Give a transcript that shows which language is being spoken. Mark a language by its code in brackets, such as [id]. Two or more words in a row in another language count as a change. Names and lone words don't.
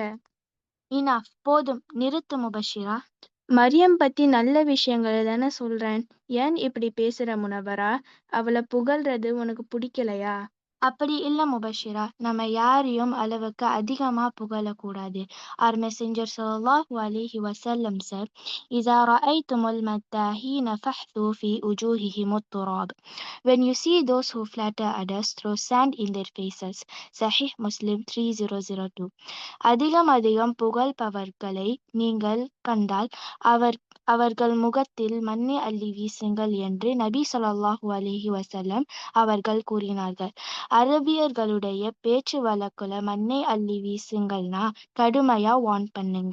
[ta] இனாஃப், போதும், நிறுத்து முபஷிரா. மரியம் பத்தி நல்ல விஷயங்களை தானே சொல்றேன். ஏன் இப்படி பேசுற முனவரா? அவளை புகழ்றது உனக்கு பிடிக்கலையா? அப்படி இல்ல முபஷிரா, நம்ம யாரையும் அளவுக்கு அதிகமா புகழக்கூடாது. [en] Our Messenger [ar] صلى الله عليه وسلم [en] said, [ar] إذا رأيتم المداحين فاحثوا في وجوههم التراب. [en] When you see those who flatter others, throw sand in their faces. Sahih Muslim 3002. [ta] அதிகம் புகழ்பவர்களை நீங்கள் கண்டால் அவர்கள் முகத்தில் மண்ணை அள்ளி வீசுங்கள் என்று நபி [ar] صلى الله عليه وسلم [ta] அவர்கள் கூறினார்கள். அரபியர்களுடைய பேச்சு வழக்குல மண்ணை அள்ளி வீசுங்கள்னா கடுமையா வார்ன் பண்ணுங்க.